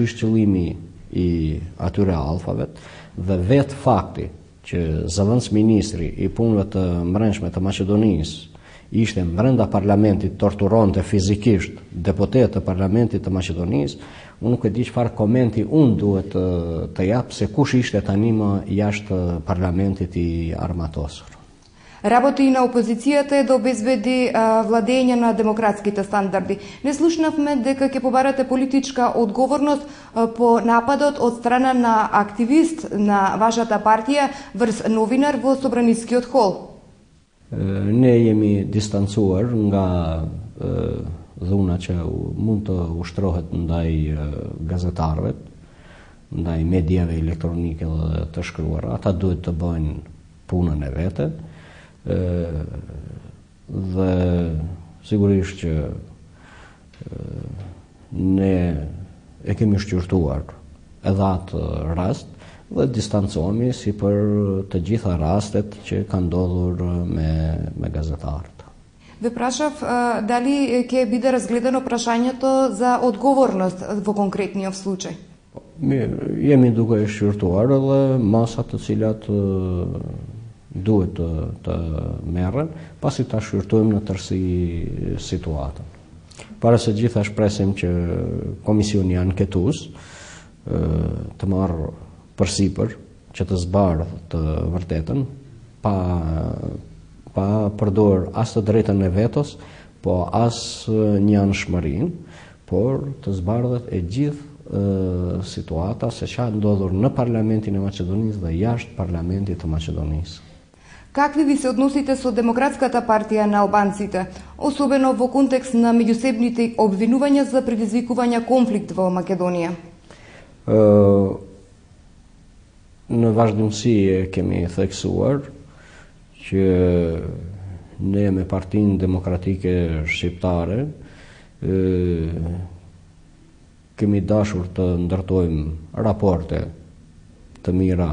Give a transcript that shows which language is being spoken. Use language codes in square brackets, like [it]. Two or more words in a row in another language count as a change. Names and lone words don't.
[sq] ishte qëllimi i atyre alfave, dhe vetë fakti që zëvendës ministri i punëve të brendshme të Maqedonisë ishte brenda parlamentit, torturonte fizikisht deputet të parlamentit të Maqedonisë, unë nuk e di çfarë komenti unë duhet të jap se kush ishte tani më jashtë parlamentit i armatosur. [mk] Работи и на опозицијата е да обезбеди владење на демократските стандарди. Не слушнавме дека ќе побарате политичка одговорност по нападот од страна на активист на вашата партија врз новинар во Собранискиот хол. [sq] Ne jemi distancuar nga dhuna që mund të ushtrohet ndaj gazetarëve, ndaj mediave elektronike dhe të shkruara. Ata duhet të bëjnë punën e vete, dhe sigurisht që ne e kemi shqyrtuar edhe atë rast dhe distancohemi si për të gjitha rastet që kanë ndodhur me gazetarët. [mk] Ве прашав дали ќе биде разгледано прашањето за одговорност во конкретниот случај. [sq] Jemi duke e shqyrtuar edhe masat të cilat duhet të merren, pasi ta shqyrtojmë në tërësi situatën. Para së gjitha shpresim që komisioni anketues të marrë përsipër që të zbardhë të vërtetën, pa përdor as të drejtën e vetos, po as një anshmërinë, por të zbardhet e gjithë situata se çfarë ndodhur në Parlamentin e Maqedonisë dhe jashtë Parlamentit të Maqedonisë. [mk] Какви ви се односите со Демократската партија на албанците, особено во контекст на меѓусебните обвинувања за предизвикување конфликт во Македонија? [sq] Në vazhdimsi kemi theksuar që ne me Partinë Demokratike Shqiptare kemi dashur të ndërtojmë raporte të mira